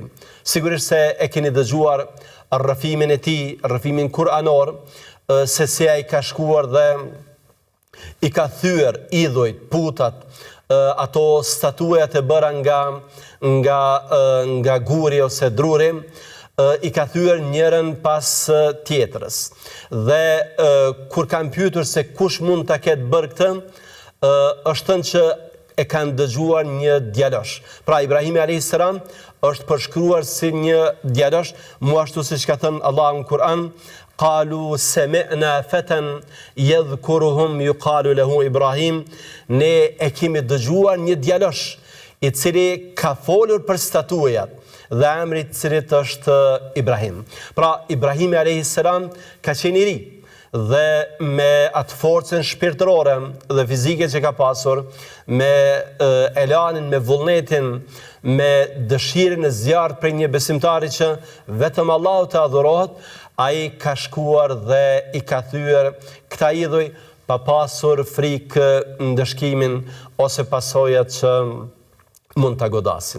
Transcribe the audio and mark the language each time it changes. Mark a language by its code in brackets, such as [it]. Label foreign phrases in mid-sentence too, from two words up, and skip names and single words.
[sq] Sigurisht se e keni dëgjuar rrëfimin e tij, rrëfimin kuranor, se si ai ka shkuar dhe i ka thyer idhujt, putat, ato statuet e bëra nga guri ose druri, i ka thyer njërën pas tjetrës. Dhe kur kanë pyetur se kush mund ta ketë bërë këtë, është thënë që e kanë dëgjuar një djalosh. Pra Ibrahimi [ar] عليه السلام [sq] është përshkruar si një djalosh, mu ashtu siç ka thënë Allahu në Kur'an, [ar] قالوا سمعنا فتى يذكرهم يقال له إبراهيم, [sq] ne e kemi dëgjuar një djalosh i cili ka folur për statujat dhe emri i cilit është Ibrahim. Pra Ibrahimi [ar] عليه السلام [sq] ka qenë i ri dhe me atë forcën shpirtërore dhe fizike që ka pasur, me elanin, me vullnetin, me dëshirën e zjarrt për një besimtari që vetëm Allahu të adhurohet, ai ka shkuar dhe i ka thyer këta idhuj pa pasur frikë ndëshkimin ose pasojat që mund të godasin.